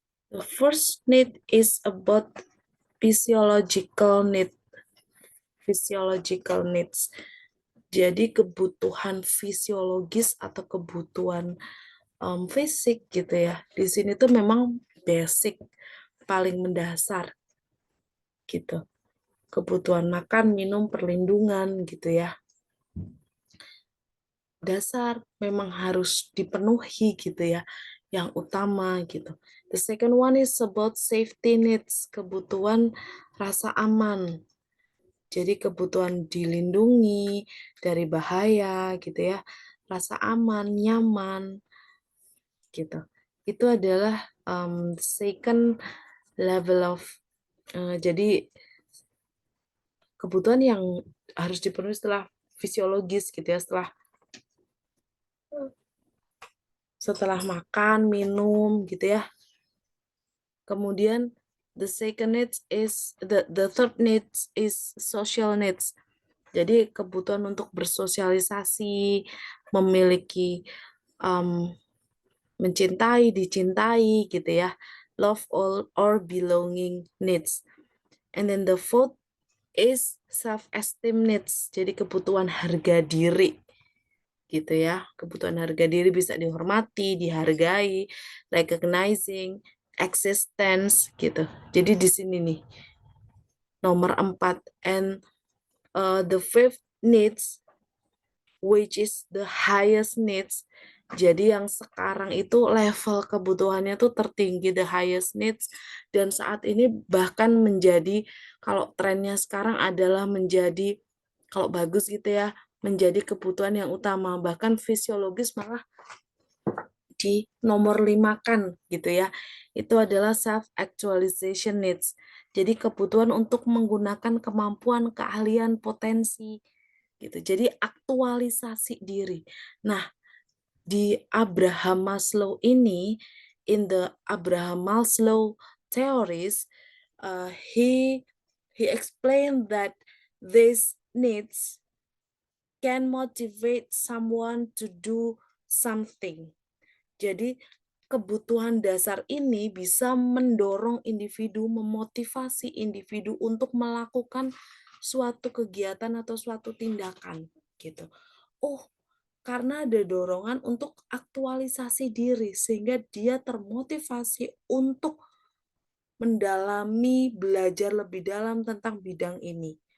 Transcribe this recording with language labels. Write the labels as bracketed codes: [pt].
[en] The first need is about physiological need. physiological needs. [id] Jadi kebutuhan fisiologis atau kebutuhan fisik gitu ya. Di sini tuh memang basic, paling mendasar gitu. Kebutuhan makan, minum, perlindungan gitu ya. Dasar memang harus dipenuhi gitu ya. Yang utama gitu. [en] The second one is about safety needs, [id] kebutuhan rasa aman. Jadi kebutuhan dilindungi dari bahaya gitu ya. Rasa aman, nyaman gitu. Itu adalah [en] second level of [id] jadi kebutuhan yang harus dipenuhi setelah fisiologis gitu ya, setelah makan, minum gitu ya. [en] Kemudian the second needs is the third needs is social needs. [id] Jadi kebutuhan untuk bersosialisasi, memiliki mencintai, dicintai gitu ya. [en] Love all or belonging needs. And then the fourth is self-esteem needs. [id] Jadi kebutuhan harga diri gitu ya. Kebutuhan harga diri bisa dihormati, dihargai, recognizing, existence gitu. Jadi di sini nih nomor 4. [en] And the fifth needs, which is the highest needs. [id] Jadi yang sekarang itu level kebutuhannya tuh tertinggi, [en] the highest needs, [id] dan saat ini bahkan menjadi, kalau trennya sekarang adalah menjadi, kalau bagus gitu ya, menjadi kebutuhan yang utama, bahkan fisiologis malah di nomor 5 kan gitu ya. Itu adalah self actualization needs. Jadi kebutuhan untuk menggunakan kemampuan, keahlian, potensi gitu. Jadi aktualisasi diri. Nah, di Abraham Maslow ini, [en] in the Abraham Maslow theories, he explained that these needs can motivate someone to do something. [id] Jadi kebutuhan dasar ini bisa mendorong individu, memotivasi individu untuk melakukan suatu kegiatan atau suatu tindakan gitu. Oh, karena ada dorongan untuk aktualisasi diri sehingga dia termotivasi untuk mendalami, belajar lebih dalam tentang bidang ini.